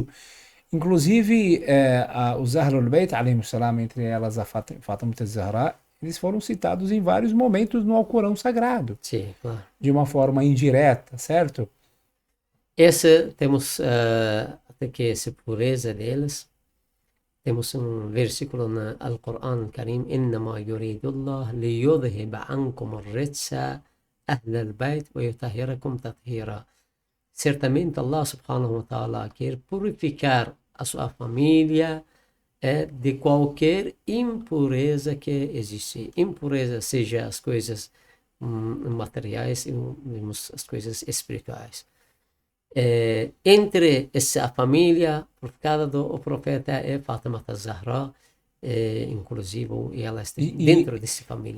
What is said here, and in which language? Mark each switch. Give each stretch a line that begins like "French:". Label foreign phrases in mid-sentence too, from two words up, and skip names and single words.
Portuguese: Inclusive, os Ahlul Bayt,
Arabic: عليهم السلام,
Portuguese: entre elas a Fátima Zahra, eles foram citados em vários momentos no Alcorão Sagrado. Sim, claro. De uma forma indireta, certo? Esse temos até que essa pureza deles. Temos versículo no Alcorão Karim:
Arabic: "إنما يريد الله ليذهب عنكم الرجس أهل البيت ويطهركم تطهيرا."
Portuguese: Certamente Allah
Arabic: سبحانه وتعالى
Portuguese: quer purificar a sua família de qualquer impureza que existe. Impureza seja as coisas materiais e as coisas espirituais. Entre essa família purificada do profeta é Fátima Zahra, inclusive, e ela está dentro dessa família.